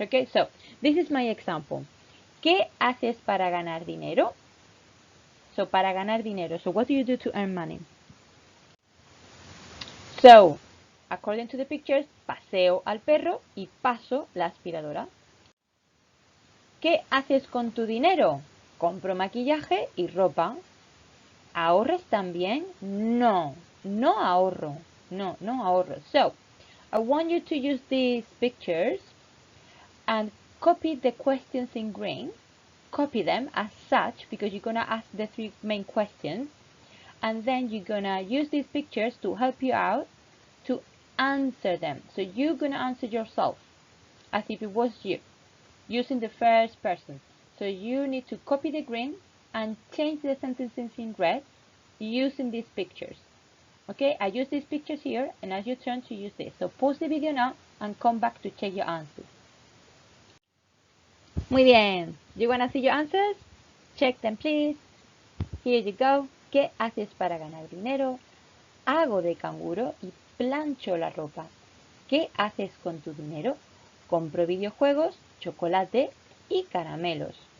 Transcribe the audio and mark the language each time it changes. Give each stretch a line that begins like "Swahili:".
English: Okay, so this is my example.
Spanish: ¿Qué haces para ganar dinero? So, para ganar dinero.
English: So, what do you do to earn money?
Spanish: So, according to the pictures, paseo al perro y paso la aspiradora. ¿Qué haces con tu dinero? Compro maquillaje y ropa. ¿Ahorras también? No, no ahorro. No, no ahorro.
English: So, I want you to use these pictures and copy the questions in green. Copy them as such because you're going to ask the three main questions. And then you're going to use these pictures to help you out to answer them. So you're going to answer yourself as if it was you, using the first person. So you need to copy the green and change the sentences in red using these pictures. Okay, I use these pictures here, and as you turn to use this. So pause the video now and come back to check your answers. Muy bien. You want to see your answers? Check them, please. Here you go.
Spanish: ¿Qué haces para ganar dinero? Hago de canguro y plancho la ropa. ¿Qué haces con tu dinero? Compro videojuegos, chocolate y caramelos.